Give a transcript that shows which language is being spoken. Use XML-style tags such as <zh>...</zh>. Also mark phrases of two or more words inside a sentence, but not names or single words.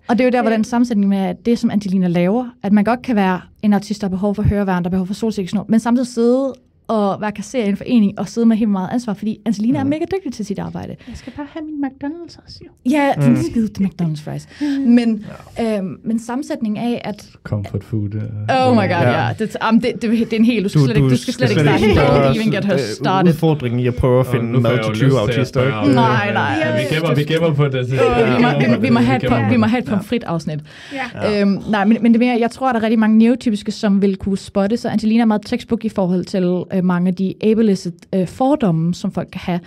<da>Og det er jo der, hvor den sammensætning med, at det, som Angelina laver, at man godt kan være en autist, der har behov for høreværn, der har behov for solsikkesnor, men samtidig sidde og være kasserer i en forening og sidde med helt meget ansvar, fordi Angelina er mega dygtig til sit arbejde. Jeg skal bare have min McDonald's også, jo. Ja, den skide McDonald's fries. Men sammensætningen af, at...</da> <en>Comfort food. Oh my god,</en> <da>ja. Det er en helt... Du skal slet ikke starte.</da> <en>Don't even get her started.</en> <da>Udfordringen i at prøve at finde mad til 20 autister. Nej. Vi gemmer på det. Vi må have et pomfrit afsnit. Nej, men det mere, jeg tror, at der er rigtig mange neotypiske, som vil kunne spotte, så Angelina er meget textbook i forhold til mange af de ableist fordomme, som folk kan have.</da>